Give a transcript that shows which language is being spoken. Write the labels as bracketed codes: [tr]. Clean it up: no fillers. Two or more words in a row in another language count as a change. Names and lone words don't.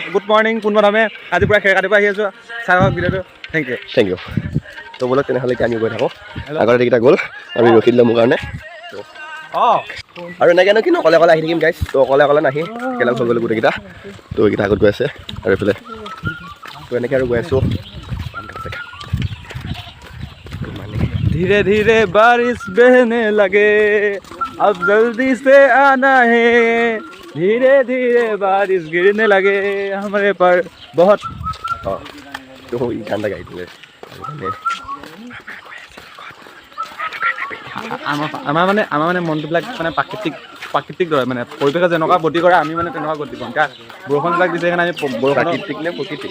[en] good morning [as] পোনপ্ৰথমে আজি পুৰা খেৰ কাটিব আহি আছোঁ, চাই হওক ভিডিঅ'টো। [en] Thank you. [as] তো বলক তেনেহ'লে এতিয়া আমি গৈ থাকোঁ। আগতে এইকেইটা গ'ল, আমি ৰখি দিলোঁ মোৰ কাৰণে। আৰু এনেকৈনো কিনো অকলে আহি থাকিম গাইছ। তো অকলে নাহি একেলগ হৈ গ'লোঁ গোটেইকেইটা। তো এইকেইটা আগত গৈ আছে আৰু এইফালে তো এনেকৈ আৰু গৈ আছোঁ। [hi] धीरे धीरे बारिश बहने लगे, अब जल्दी से आना है, धीरे धीरे बारिश गिरने लगे हमारे पर बहुत। [as] তো এই গানটা গাই দিলে আমাৰ মানে মনটোবিলাক মানে প্ৰাকৃতিক দৰে, মানে পৰিৱেশে যেনেকুৱা গতি কৰে আমি মানে তেনেকুৱা গতি কৰোঁ। কাৰণ বৰষুণবিলাক দিছে কাৰণে আমি প্ৰাকৃতিক নে প্ৰকৃতিক?